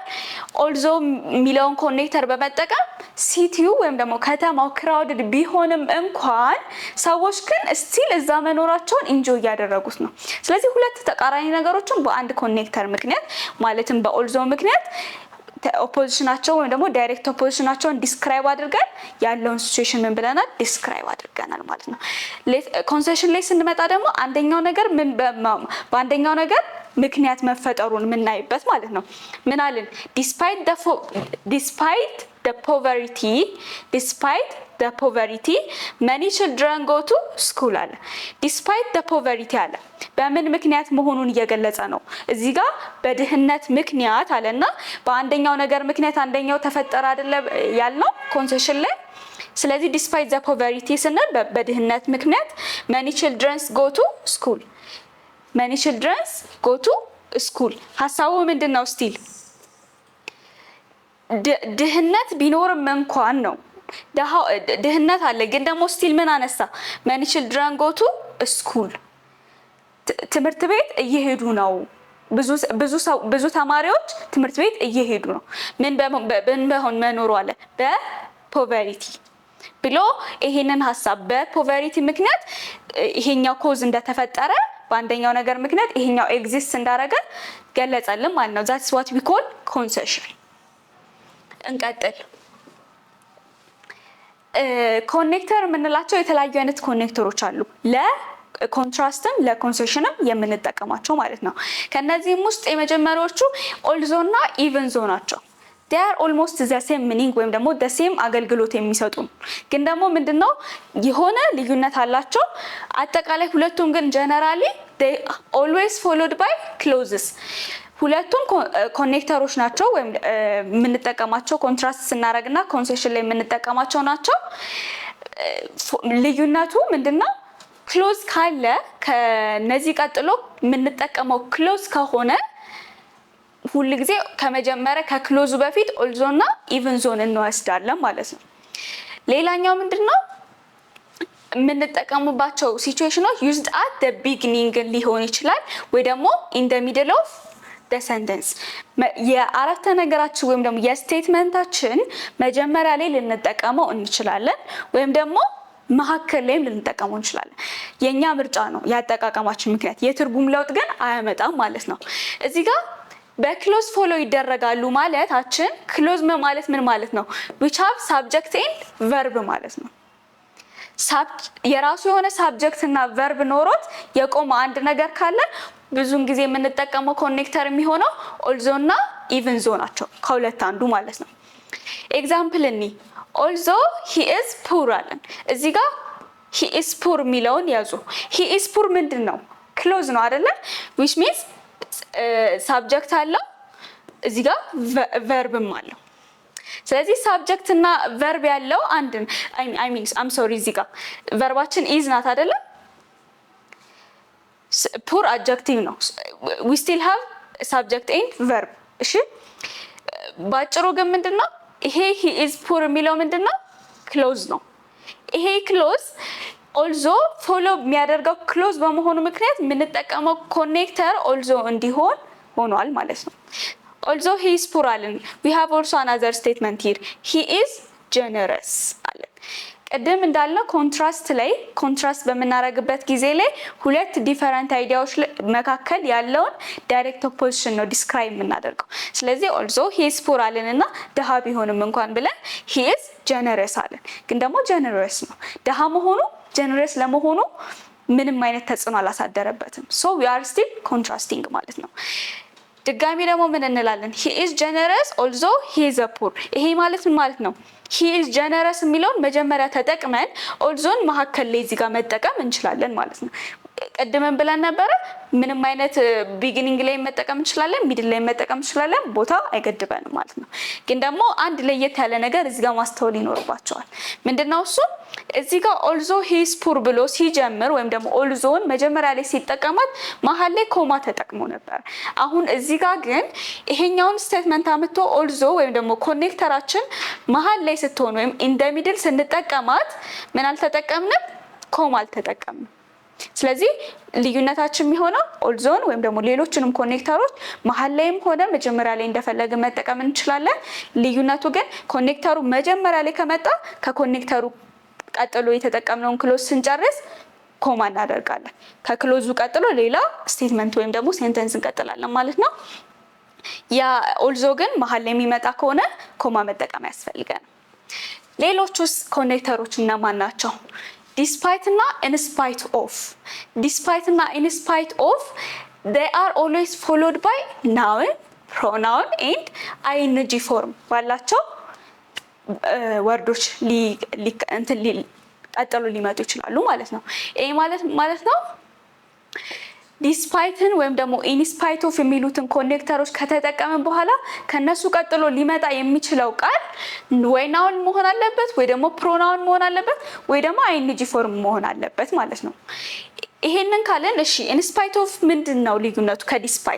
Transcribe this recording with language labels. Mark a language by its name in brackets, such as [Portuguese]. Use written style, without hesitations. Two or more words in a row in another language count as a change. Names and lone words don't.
[Amharic] ኦልዞ የሚለውን ኮኔክተር በመጠቀም ሲቲው ወይም ደግሞ ከተማው ክራውድድ ቢሆንም እንኳን ሰዎች ግን ስቲል እዛ መኖራቸውን ኢንጆይ እያደረጉት ነው። ስለዚህ ሁለት ተቃራኒ ነገሮችን በአንድ ኮኔክተር ምክንያት ማለትም በኦልዞ ምክንያት ኦፖዚሽናቸው ወይም ደግሞ ዳይሬክት ኦፖዚሽናቸውን ዲስክራይብ አድርገን ያለውን ሲቹዌሽን ምን ብለናል? ዲስክራይብ አድርገናል ማለት ነው። ኮንሰሽን ላይ ስንመጣ ደግሞ አንደኛው ነገር በአንደኛው ነገር ምክንያት መፈጠሩን የምናይበት ማለት ነው። ምን አለን? [English] despite the poverty many children go to school [Amharic] አለ። [English] despite the poverty [Amharic] አለ በምን ምክንያት መሆኑን እየገለጸ ነው። እዚህ ጋር በድህነት ምክንያት አለና በአንደኛው ነገር ምክንያት አንደኛው ተፈጠረ አይደለ ያልነው ኮንሰሽን ላይ። ስለዚህ [English] despite the poverty [Amharic] ስንል በድህነት ምክንያት [English] many children go to school many children go to school [Amharic] ሐሳቡ ምንድነው ስቲል ድህነት ቢኖርም እንኳን ነው ድህነት አለ ግን ደግሞ ስቲል ምን አነሳ [English] many children go to school [Amharic] ትምህርት ቤት እየሄዱ ነው ብዙ ተማሪዎች ትምህርት ቤት እየሄዱ ነው ምን በሆን መኖሩ አለ በፖቨርቲ ብሎ ይሄንን ሐሳብ በፖቨርቲ ምክንያት ይሄኛው ኮዝ እንደተፈጠረ በአንደኛው ነገር ምክንያት ይሄኛው ኤግዚስት እንዳረገ ገለጸልን ማለት ነው [English] that's what we call concession [Amharic] እንቀጥል ኮኔክተር የምንላቸው የተለያዩ አይነት ኮኔክተሮች አሉ ለኮንትራስትም ለኮንሴሽንም የምንጠቀማቸው ማለት ነው ከነዚህም ውስጥ የመጀመሪያዎቹ ኦልዞ እና [English] even though [Amharic] ናቸው [English] they are almost the same meaning [Amharic] ወይም ደግሞ [English] the same [Amharic] አገልግሎት የሚሰጡ ግን ደግሞ ምንድነው የሆነ ልዩነት አላቸው አጠቃላይ ሁለቱም ግን [English] generally they always followed by clauses [Amharic] ሁለቱም ኮኔክተሮች ናቸው ወይም የምንጠቀማቸው ኮንትራስት ስናረግና ኮንሴሽን ላይ የምንጠቀማቸው ናቸው ልዩነቱ ምንድነው ክሎዝ ካለ ከነዚህ ቀጥሎ የምንጠቀመው ክሎዝ ከሆነ ሁሉ ጊዜ ከመጀመሪያ ከክሎዙ በፊት ኦልዞና ኢቭን ዞን እንወስዳለን ማለት ነው ሌላኛው ምንድነው የምንጠቀምባቸው ሲቹዌሽኖች [English] used at the beginning [Amharic] ሊሆን ይችላል ወይ ደግሞ [English] in the middle of the sentence [Amharic] የአረፍተ ነገራችን ወይም ደግሞ የስቴትመንታችን መጀመሪያ ላይ ልንጠቀመው እንችላለን ወይም ደግሞ መሐከል ላይም ልንጠቀመው እንችላለን የኛ ምርጫ ነው ያጠቃቀማችን ምክንያት የትርጉም ለውጥ ግን አያመጣም ማለት ነው እዚህ ጋር በክሎዝ ፎሎ ይደረጋሉ ማለታችን ክሎዝ ማለት ምን ማለት ነው [English] which have subject and verb [Amharic] ማለት ነው የራሱ የሆነ subject እና verb ኖሮት የቆመ አንድ ነገር ካለ ብዙን ጊዜ የምንጠቀመው ኮኔክተር የሚሆነው also እና [English] even though [Amharic] ናቸው ከሁለት አንዱ ማለት ነው ኤግዛምፕል እኒ [English] although he is poor [Amharic] አለን እዚህ ጋር [English] he is poor [Amharic] ሚለውን ያዙ [English] he is poor [Amharic] ምንድነው ክሎዝ ነው አይደለ [English] which means subject [Amharic] አለው እዚህ ጋር verbም አለው ስለዚህ subject እና verb ያለው አንድ [English] I mean I'm sorry [Amharic] እዚህ ጋር verbaችን is ናት አይደለ [English] poor adjective [Amharic] ነው [English] we still have subject and verb [Amharic] እሺ ባጭሩ ግን ምንድነው ይሄ [English] he is poor [Amharic] የሚለው ምንድነው ክሎዝ ነው ይሄ ክሎዝ [English] also follow [Amharic] የሚያደርገው ክሎዝ በመሆኑ ምክንያት የምንጠቀመው ኮኔክተር also እንዲሆን ሆኗል ማለት ነው [English] also he is poor [Amharic] አለን [English] we have also another statement here he is generous [Amharic] አለን ቀደም እንዳልነው ኮንትራስት በመናረግበት ጊዜ ላይ ሁለት ዲፈረንት አይዲያዎች መካከል ያለውን ዳይሬክት ኦፖዚሽን ነው ዲስክራይብ የምናደርገው ስለዚህ [English] also he is poor [Amharic] አለንና ደሃ ቢሆንም እንኳን ብለን [English] he is generous [Amharic] አለን ግን ደግሞ generous ነው ደሃ መሆኑ generous ለመሆኑ ምንም አይነት ተጽዕኖ አላሳደረበትም [English] so we are still contrasting [Amharic] ማለት ነው ድጋሚ ደግሞ ምን እንላለን [English] he is generous also he is poor [Amharic] ይሄ ማለት ምን ማለት ነው [English] he is generous [Amharic] የሚለውን መጀመሪያ ተጠቅመን ኦልዞን መሐከል ላይ እዚህ ጋር መጠቀም እንችላለን ማለት ነው ቀድመን ብለን ነበር ምንም አይነት ቢጊኒንግ ላይ መጠቀም እንችላለን ሚድል ላይ መጠቀም እንችላለን ቦታ አይገድበንም ማለት ነው ግን ደግሞ አንድ ለየት ያለ ነገር እዚህ ጋር ማስተዋል ይኖርባቸዋል ምንድነው እሱ እዚህ ጋር [English] also he is poor [Amharic] ብሎ ሲጀምር ወይም ደግሞ ኦልዞን መጀመሪያ ላይ ሲጠቀማት መሐል ላይ ኮማ ተጠቅሞ ነበር አሁን እዚህ ጋር ግን ይሄኛውን ስቴትመንት አምጥቶ also ወይም ደግሞ ኮኔክተራችን መሐል ላይ ስትሆን ወይም [English] in the middle [Amharic] ስንጠቀማት ምን አልተጠቀምንም ኮማ አልተጠቀምንም ስለዚህ ልዩነታችን የሚሆነው ኦልዞን ወይም ደግሞ ሌሎችንም ኮኔክተሮች መሐል ላይም ሆነ መጀመሪያ ላይ እንደፈለገ መጠቀም እንችላለን ልዩነቱ ግን ኮኔክተሩ መጀመሪያ ላይ ከመጣ ከኮኔክተሩ ቀጥሎ የተጠቀምነውን ክሎዝ ስንጨርስ ኮማ እናደርጋለን ከክሎዙ ቀጥሎ ሌላ ስቴትመንት ወይም ደግሞ ሴንተንስ እንቀጥላለን ማለት ነው ያ ኦልዞ ግን መሐል ላይ የሚመጣ ከሆነ ኮማ መጠቀም ያስፈልጋል ሌሎቹስ ኮኔክተሮች እነማን ናቸው despite እና [English] in spite of in spite of they are always followed by noun pronoun and ing form [Amharic] ባላቸው ወርዶች ቀጥሎ ሊመጡ ይችላሉ ማለት ነው ይሄ ማለት ነው ዲስፓይትን ወይም ደግሞ [English] in spite of [Amharic] የሚሉትን ኮኔክተሮች ከተጠቀምን በኋላ ከነሱ ቀጥሎ ሊመጣ የሚችለው ቃል ወይ ናውን መሆን አለበት ወይ ደግሞ ፕሮናውን መሆን አለበት ወይ ደግሞ [English] ing form [Amharic] መሆን አለበት ማለት ነው። ይሄንን ካለን እሺ [English] in spite of [Amharic] ምንድነው ልዩነቱ ከዲስፓይት?